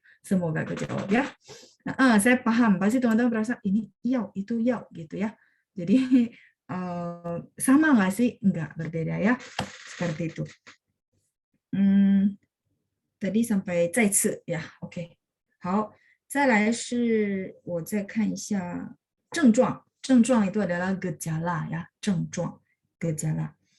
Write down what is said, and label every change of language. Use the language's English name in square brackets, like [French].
[Indonesian] Semoga kejawab ya. Nah, saya paham, pasti teman-teman merasa ini yau, itu yau, gitu ya. Jadi, sama nggak sih? Nggak, berbeda ya. Seperti itu. Tadi sampai 再次呀 ，OK。 [Chinese] 好，再来是我再看一下症状。 [Indonesian] 症状 itu adalah gejala ya, 症状 gejala.